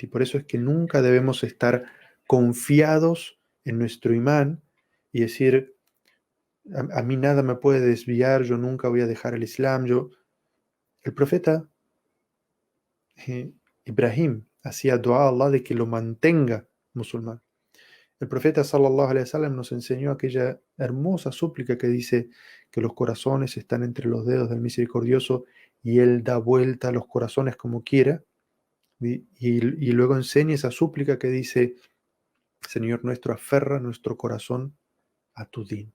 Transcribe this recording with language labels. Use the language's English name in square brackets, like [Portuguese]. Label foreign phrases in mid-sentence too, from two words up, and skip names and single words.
[Spanish] Y por eso es que nunca debemos estar confiados en nuestro imán y decir, a mí nada me puede desviar, yo nunca voy a dejar el Islam. El profeta eh, Ibrahim hacía dua a Allah de que lo mantenga musulmán. El profeta sallallahu alaihi wasallam nos enseñó aquella hermosa súplica que dice que los corazones están entre los dedos del misericordioso y él da vuelta a los corazones como quiera. Y luego enseña esa súplica que dice: Señor nuestro, aferra nuestro corazón a tu din.